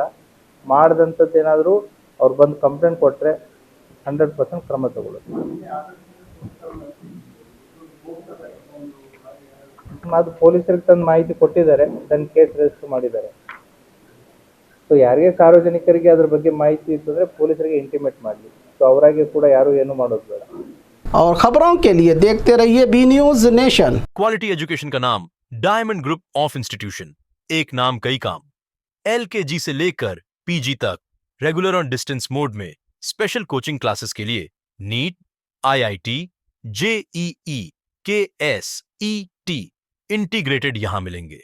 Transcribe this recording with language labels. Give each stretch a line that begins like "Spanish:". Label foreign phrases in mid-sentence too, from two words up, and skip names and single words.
Kannada: ಮಾಡಿದಂಥದ್ದು ಏನಾದರೂ ಅವ್ರು ಬಂದು ಕಂಪ್ಲೇಂಟ್ ಕೊಟ್ಟರೆ 100% ಕ್ರಮ ತಗೊಳ್ಳೋದು. ಅದು ಪೊಲೀಸರಿಗೆ ತಂದು ಮಾಹಿತಿ ಕೊಟ್ಟಿದ್ದಾರೆ,
English: then case register
Kannada: ಮಾಡಿದ್ದಾರೆ. ಸೊ ಯಾರಿಗೆ ಸಾರ್ವಜನಿಕರಿಗೆ ಅದ್ರ ಬಗ್ಗೆ ಮಾಹಿತಿ ಇತ್ತಂದ್ರೆ ಪೊಲೀಸರಿಗೆ ಇಂಟಿಮೇಟ್ ಮಾಡಲಿ. ಸೊ ಅವರಾಗಿ ಕೂಡ ಯಾರು ಏನು ಮಾಡೋದು ಬೇಡ.
Hindi: और खबरों के लिए देखते रहिए बी न्यूज नेशन।
English: quality education
Hindi: का नाम डायमंड ग्रुप ऑफ इंस्टीट्यूशन, एक नाम कई काम। LKG से लेकर PG तक रेगुलर और
English: distance mode
Hindi: में
English: special coaching classes
Hindi: के लिए नीट, IIT, JEE, KS, ET इंटीग्रेटेड यहां मिलेंगे।